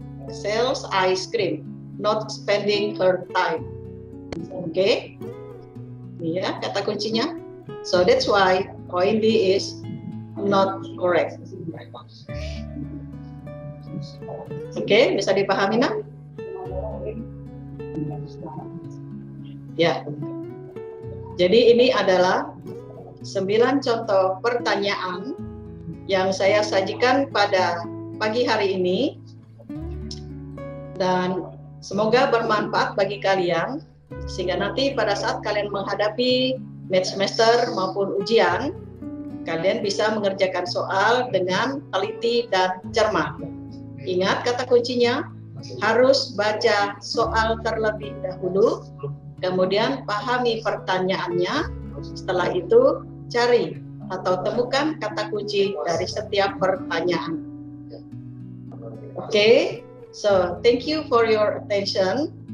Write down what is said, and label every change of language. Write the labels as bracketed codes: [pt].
[en] Sells ice cream, not spending her time. [id] Oke, ini ya kata kuncinya. [en] So that's why point D is not correct. [id] Oke, bisa dipahami nak? Ya. Jadi ini adalah 9 contoh pertanyaan yang saya sajikan pada pagi hari ini, dan semoga bermanfaat bagi kalian sehingga nanti pada saat kalian menghadapi mid semester maupun ujian, kalian bisa mengerjakan soal dengan teliti dan cermat. Ingat kata kuncinya, harus baca soal terlebih dahulu, kemudian pahami pertanyaannya, setelah itu cari atau temukan kata kunci dari setiap pertanyaan. [en] Oke, so thank you for your attention.